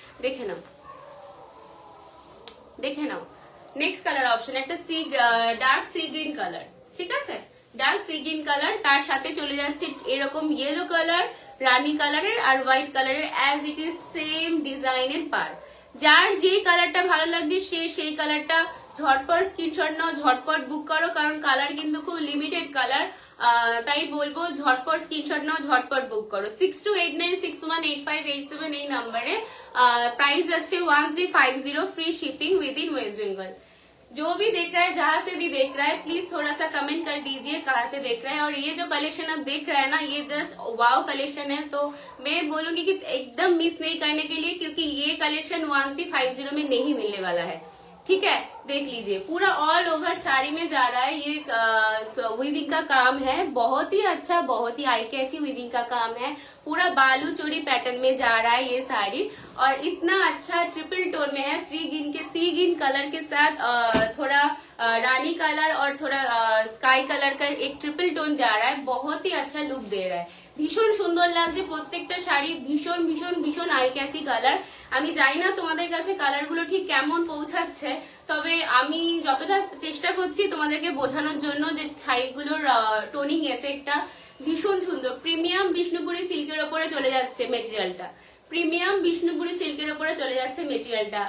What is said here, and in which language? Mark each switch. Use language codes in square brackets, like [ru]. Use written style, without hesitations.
[bn] দেখে নাও, দেখে নাও। Next colour option একটা ডার্ক সি গ্রিন কালার, ঠিক আছে, ডার্ক সি গ্রিন কালার, তার সাথে চলে যাচ্ছে এরকম ইয়েলো কালার, রানী কালারের আর হোয়াইট কালারের অ্যাজ ইট ইজ সেম ডিজাইনের পার। যার যেই কালারটা ভালো লাগছে সে সেই কালারটা ঝটপট স্ক্রিনশট নাও, ঝটপট বুক করো, কারণ কালার কিন্তু খুব লিমিটেড কালার, তাই বলবো ঝটপট স্ক্রিনশট নাও, ঝটপট বুক করো। 6289618587 এই নাম্বারে। [hi] प्राइस अच्छे 1350, free shipping with in waste Bengal. जो भी देख रहा है, जहां से भी देख रहा है, प्लीज थोड़ा सा कमेंट कर दीजिए कहाँ से देख रहे हैं। और ये जो कलेक्शन आप देख रहे हैं ना, ये जस्ट वाव कलेक्शन है, तो मैं बोलूंगी कि एकदम मिस नहीं करने के लिए, क्योंकि ये कलेक्शन 1350 में नहीं मिलने वाला है, ठीक है। देख लीजिए पूरा ऑल ओवर साड़ी में जा रहा है, ये वीविंग का काम है, बहुत ही अच्छा, बहुत ही आई कैची वीविंग का काम है, पूरा बालू चोरी पैटर्न में जा रहा है ये साड़ी, और इतना अच्छा ट्रिपल टोन में है, सी ग्रीन कलर के साथ थोड़ा रानी कलर और थोड़ा स्काई कलर का एक ट्रिपल टोन जा रहा है, बहुत ही अच्छा लुक दे रहा है, [bn] ভীষণ সুন্দর লাগছে প্রত্যেকটা শাড়ি, ভীষণ ভীষণ ভীষণ আই ক্যাচি কালার। আমি জানি না তোমাদের কাছে কালারগুলো ঠিক কেমন পৌঁছাচ্ছে, তবে আমি যতটা চেষ্টা করছি তোমাদেরকে বোঝানোর জন্য যে শাড়িগুলোর টোনিং এফেক্টটা ভীষণ সুন্দর। প্রিমিয়াম বিষ্ণুপুরি সিল্কের ওপরে চলে যাচ্ছে মেটেরিয়ালটা, প্রিমিয়াম বিষ্ণুপুরি সিল্কের উপরে চলে যাচ্ছে মেটেরিয়ালটা।